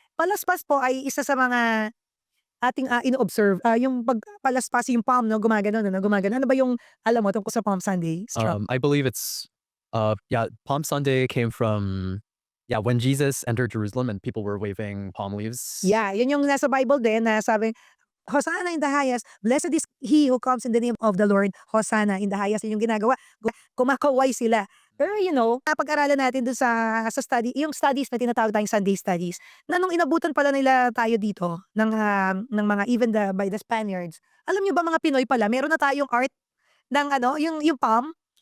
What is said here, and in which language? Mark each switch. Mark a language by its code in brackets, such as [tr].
[tl] Palaspas po ay isa sa mga ating ino-observe, yung pagpalaspas yung palm, no? Gumagano, no? Gumagano. Ano ba yung, alam mo, tungkol sa Palm Sunday? [en] I believe it's, Palm Sunday came from, when Jesus entered Jerusalem and people were waving palm leaves. Yeah, [tl] yun yung nasa Bible din na sabi, [en] Hosanna in the highest, blessed is he who comes in the name of the Lord, Hosanna in the highest. [tl] Yun yung ginagawa, kumakaway sila. Pero napag-aralan natin dun sa study, yung studies na tinatawag tayong Sunday studies, na nung inabutan pala nila tayo dito, ng mga [en] even by the Spaniards, [tl] alam nyo ba mga Pinoy pala, meron na tayong art ng yung palm.